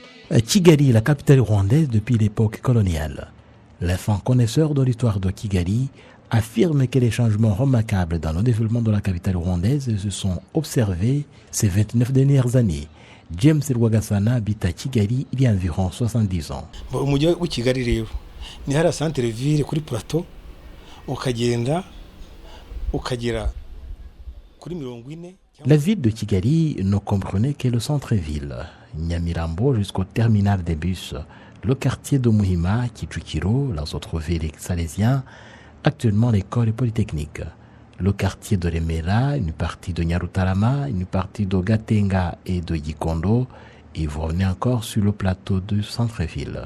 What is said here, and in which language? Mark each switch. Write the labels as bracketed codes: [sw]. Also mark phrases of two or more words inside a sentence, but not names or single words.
[fr] Kigali est la capitale rwandaise depuis l'époque coloniale. Les fins connaisseurs de l'histoire de Kigali affirment que les changements remarquables dans le développement de la capitale rwandaise se sont observés ces 29 dernières années. James Rwagasana habite à Kigali il y a environ 70 ans. [rw] Umujyi wa Kigali rero ni hari [fr] centre ville [rw] kuri plateau ukagenda ukagera kuri 40. [fr] La ville de Kigali ne comprenait que le centre-ville, Nyamirambo jusqu'au terminal des bus, le quartier de Muhima, Kichukiro, les autres villes salésiennes, actuellement l'école polytechnique, le quartier de Remera, une partie de Nyarutarama, une partie de Gatenga et de Gikondo, et vous revenez encore sur le plateau du centre-ville.